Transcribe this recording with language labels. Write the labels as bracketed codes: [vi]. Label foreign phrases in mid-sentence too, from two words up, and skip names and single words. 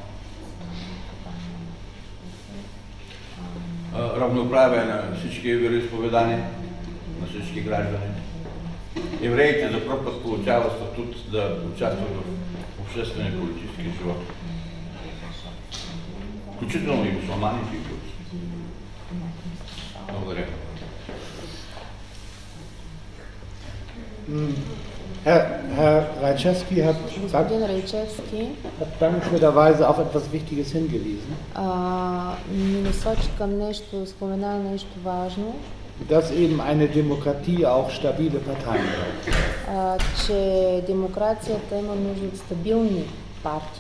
[bg] Равноправие на всички вероизповедания, на всички граждани. Евреите за пръв път получават статут да участват в обществения и политически живот. Включително и мюсюлманите и турци. Благодаря. [de] Herr Rajczewski hat dankenswerterweise auf etwas Wichtiges hingewiesen. Dass eben eine Demokratie auch stabile Parteien braucht.